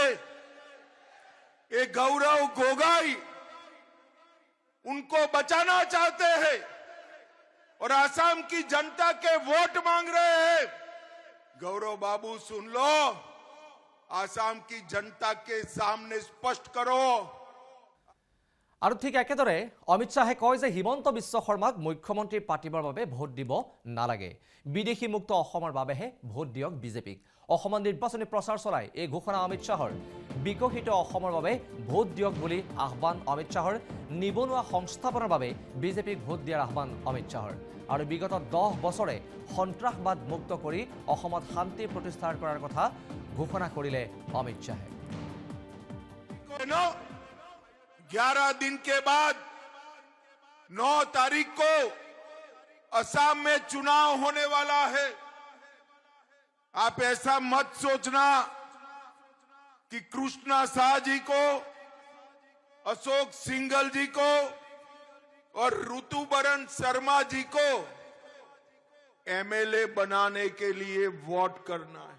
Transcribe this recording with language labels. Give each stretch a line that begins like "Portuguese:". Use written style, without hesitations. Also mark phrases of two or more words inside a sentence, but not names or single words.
Hindi: ये गौरव गोगोई उनको बचाना चाहते हैं और आसाम की जनता के वोट मांग रहे हैं। गौरव बाबू सुन लो, आसाम की जनता के सामने स्पष्ट करो।
Assamese: আৰু ঠিক একেদৰে অমিত শ্বাহে কয় যে হিমন্ত বিশ্ব শৰ্মাক মুখ্যমন্ত্ৰী পাতিবৰ বাবে ভোট দিব নালাগে, বিদেশী মুক্ত অসমৰ বাবেহে ভোট দিয়ক বিজেপিক। অসমত নিৰ্বাচনী প্ৰচাৰ চলাই এই ঘোষণা অমিত শ্বাহৰ। বিকশিত অসমৰ বাবে ভোট দিয়ক বুলি আহ্বান অমিত শ্বাহৰ। নিবনুৱা সংস্থাপনৰ বাবে বিজেপিক ভোট দিয়াৰ আহ্বান অমিত শ্বাহৰ। আৰু বিগত 10 বছৰে সন্ত্ৰাসবাদ মুক্ত কৰি অসমত শান্তি প্ৰতিষ্ঠা কৰাৰ কথা ঘোষণা কৰিলে অমিত শ্বাহে।
Hindi: 11 दिन के बाद 9 तारीख को असम में चुनाव होने वाला है। आप ऐसा मत सोचना कि कृष्णा शाह जी को, अशोक सिंघल जी को और ऋतुबरन शर्मा जी को एमएलए बनाने के लिए वोट करना है।